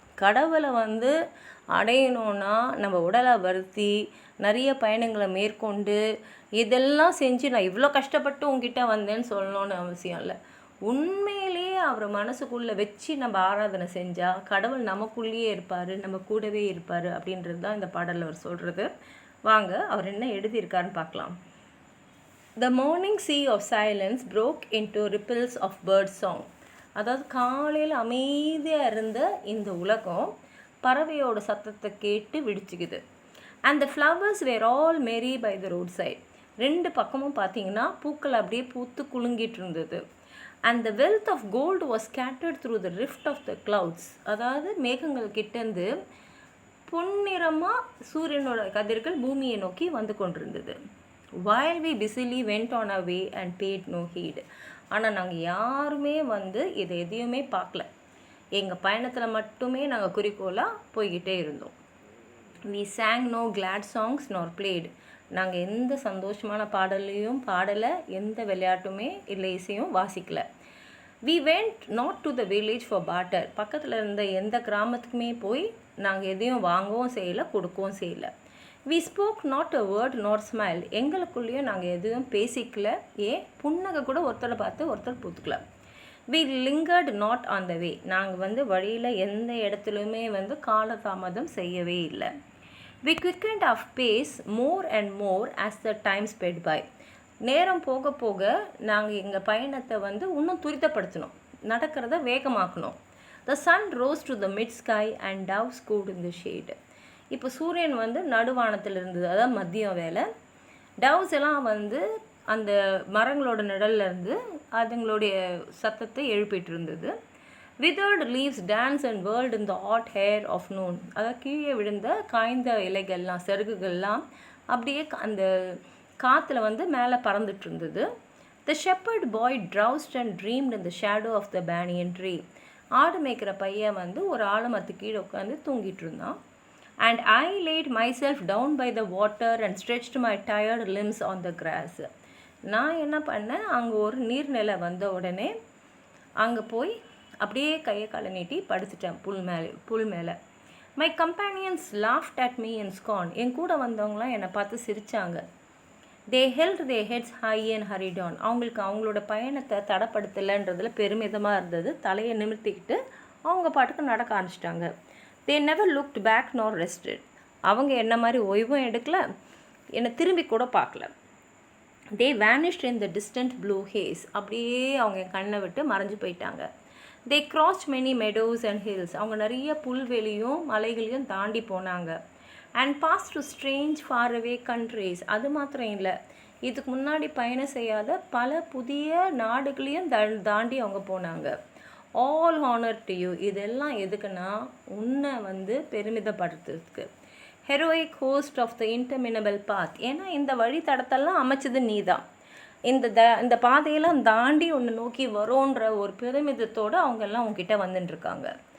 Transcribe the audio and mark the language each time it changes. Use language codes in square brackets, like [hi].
[ta] கடவுளை வந்து அடையணுன்னா நம்ம உடலை வருத்தி நிறைய பயணங்களை மேற்கொண்டு இதெல்லாம் செஞ்சு நான் இவ்வளோ கஷ்டப்பட்டு உங்ககிட்ட வந்தேன்னு சொல்லணும்னு அவசியம் இல்லை. உண்மையிலேயே அவரை மனசுக்குள்ளே வச்சு நம்ம ஆராதனை செஞ்சால் கடவுள் நமக்குள்ளேயே இருப்பார், நம்ம கூடவே இருப்பார் அப்படின்றது தான் இந்த பாடலில் அவர் சொல்கிறது. வாங்க அவர் என்ன எழுதியிருக்காருன்னு பார்க்கலாம். [en] The morning sea of silence broke into ripples of bird song. [ta] அதாவது காலையில் அமைதியாக இருந்த இந்த உலகம் பறவையோட சத்தத்தை கேட்டு விடிச்சுக்குது. [en] And the flowers were all merry by the roadside. [ta] 2 பக்கமும் பார்த்தீங்கன்னா பூக்கள் அப்படியே பூத்து குலுங்கிட்டு இருந்தது. [en] And the wealth of gold was scattered through the rift of the clouds. [ta] அதாவது மேகங்கள் கிட்டேருந்து பொன்னிறமாக சூரியனோட கதிர்கள் பூமியை நோக்கி வந்து கொண்டிருந்தது. [en] While we busily went on our way and paid no heed. [ta] ஆனால் நாங்கள் யாருமே வந்து இதை எதையுமே பார்க்கல, எங்கள் பயணத்தில் மட்டுமே நாங்கள் குறிக்கோளாக போய்கிட்டே இருந்தோம். [en] We sang no glad songs nor played. [ta] நாங்கள் எந்த சந்தோஷமான பாடலையும் பாடலை, எந்த விளையாட்டுமே இல்லை, இசையும் வாசிக்கலை. [en] We went not to the village for barter. [ta] பக்கத்தில் இருந்த எந்த கிராமத்துக்குமே போய் நாங்கள் எதையும் வாங்கவும் செய்யலை, கொடுக்கவும் செய்யலை. [en] We spoke not a word nor smiled. [ta] எங்களுக்குள்ளேயும் நாங்கள் எதுவும் பேசிக்கல, புன்னகை கூட ஒருத்தரை பார்த்து ஒருத்தர் பூத்துக்கல. [en] We lingered not on the way. [ta] நாங்கள் வந்து வழியில் எந்த இடத்துலையுமே வந்து காலதாமதம் செய்யவே இல்லை. [en] We quickened our pace more and more as the time sped by. [ta] நேரம் போக போக நாங்கள் எங்கள் பயணத்தை வந்து இன்னும் துரிதப்படுத்தணும், நடக்கிறத வேகமாக்கணும். [en] The sun rose to the mid sky and doves cooed in the shade. [ta] இப்போ சூரியன் வந்து நடுவானத்தில் இருந்தது, அதாவது மதியம் வேலை. டவ்ஸ் எல்லாம் வந்து அந்த மரங்களோட நிழல்ல இருந்து அதுங்களுடைய சத்தத்தை எழுப்பிட்டு இருந்தது. [en] Withered leaves dance and whirled in the hot air of noon. [ta] அதாவது கீழே விழுந்த காய்ந்த இலைகள்லாம், செருகுகள்லாம் அப்படியே அந்த காற்றுல வந்து மேலே பறந்துட்டு இருந்தது. [en] The shepherd boy drowsed and dreamed in the shadow of the banyan tree. [ta] ஆடு மேய்க்கிற பையன் வந்து ஒரு ஆலமரத்து கீழே உட்காந்து தூங்கிட்டு இருந்தான். [en] And I laid myself down by the water and stretched my tired limbs on the grass. [ta] நான் என்ன பண்ணேன், அங்கே ஒரு நீர்நிலை வந்த உடனே அங்கே போய் அப்படியே கையை காலை நீட்டி படுத்துட்டேன் புல் மேலே. [en] My companions laughed at me in scorn. [ta] என் கூட வந்தவங்களாம் என்னை பார்த்து சிரித்தாங்க. [en] They held their heads high and hurried on. [ta] அவங்களுக்கு அவங்களோட பயணத்தை தடப்படுத்தலைன்றதுல பெருமிதமாக இருந்தது. தலையை நிமிர்த்திக்கிட்டு அவங்க பாட்டுக்கு நடக்க ஆரம்பிச்சிட்டாங்க. [en] They never looked back nor rested. [ta] அவங்க என்ன மாதிரி ஓய்வும் எடுக்கல, என்னை திரும்பி கூட பார்க்கல. [en] They vanished in the distant blue haze. [ta] அப்படியே அவங்க என் கண்ணை விட்டு மறைஞ்சு போயிட்டாங்க. [en] They crossed many meadows and hills. [ta] அவங்க நிறைய புல்வெளியும் மலைகளையும் தாண்டி போனாங்க. [en] And passed to strange faraway countries. [ta] அது மாத்திரம் இல்லை, இதுக்கு முன்னாடி பயணம் செய்யாத பல புதிய நாடுகளையும் தாண்டி அவங்க போனாங்க. [en] All honor to you. [ta] இதெல்லாம் எதுக்குன்னா உன்னை வந்து பெருமிதப்படுத்துறதுக்கு. [en] Heroic host of the interminable path. [ta] ஏன்னா இந்த வழித்தடத்தெல்லாம் அமைச்சது நீ தான். இந்த பாதையெல்லாம் தாண்டி உன்னை நோக்கி வரோன்ற ஒரு பெருமிதத்தோடு அவங்கெல்லாம் உங்ககிட்ட வந்துட்டுருக்காங்க.